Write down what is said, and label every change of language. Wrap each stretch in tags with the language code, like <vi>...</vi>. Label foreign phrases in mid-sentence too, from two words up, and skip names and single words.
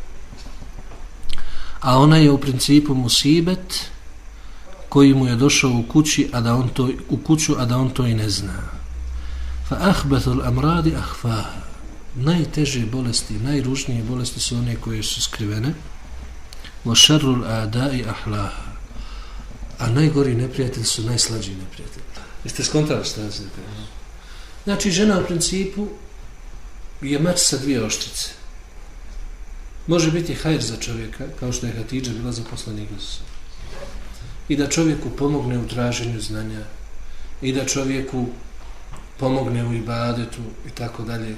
<bs>A ona je u principu musibet koji mu je došao u kuću, a da on to i ne zna.</bs> <ar>فأخبث الأمراض أخفاها.</ar> <bs>Najteže bolesti, najružnije bolesti su one koje su skrivene.</bs> <ar>وشر الأعداء أحلاها.</ar> <bs>A najgori neprijatelji su najslađi neprijatelji. Jeste skontali šta se kaže? Znači, žena u principu je mač sa dvije oštrice. Može biti hajr za čovjeka, kao što je Hatidža bila za poslanika. I da čovjeku pomogne u traženju znanja, i da čovjeku pomogne u ibadetu, i tako dalje.</bs>